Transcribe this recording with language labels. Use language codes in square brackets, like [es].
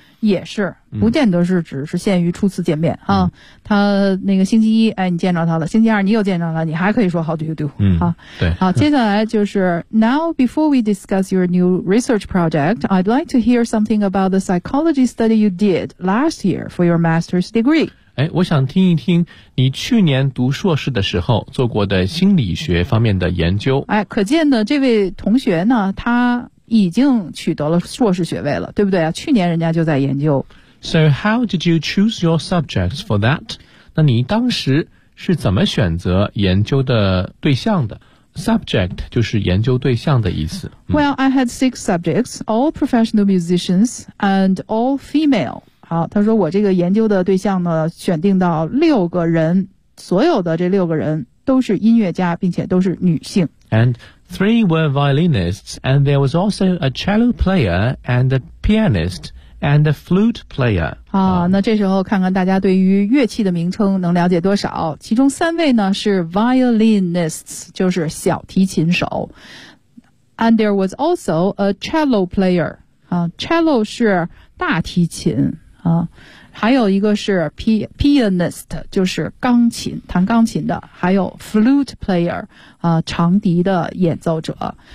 [zh] 也是不见得是只是限于初次见面啊，他那个星期一哎你见着他了，星期二你又见着了，你还可以说 [en] how do you do [zh] 啊，对，好，接下来就是 [en] now before we discuss your new research project I'd like to hear something about the psychology study you did last year for your master's degree。 [zh] 哎，我想听一听你去年读硕士的时候做过的心理学方面的研究。哎，可见呢这位同学呢他已经取得了硕士学位了，对不对啊？去年人家就在研究。 [en] So how did you choose your subjects for that? [zh] 那你当时是怎么选择研究的对象的？ Subject 就是研究对象的意思。 [en] Well, I had 6 subjects, all professional musicians and all female. [zh] 好，他说我这个研究的对象呢，选定到六个人，所有的这六个人都是音乐家，并且都是女性。 [en] And3 were violinists, and there was also a cello player, and a pianist, and a flute player. [zh] 好，那这时候看看大家对于乐器的名称能了解多少。其中三位呢是 violinists, 就是小提琴手。 [en] And there was also a cello player. [zh] 啊， cello 是大提琴。啊，还有一个是 pianist, 就是钢琴弹钢琴的，还有 flute player, 长笛的演奏者。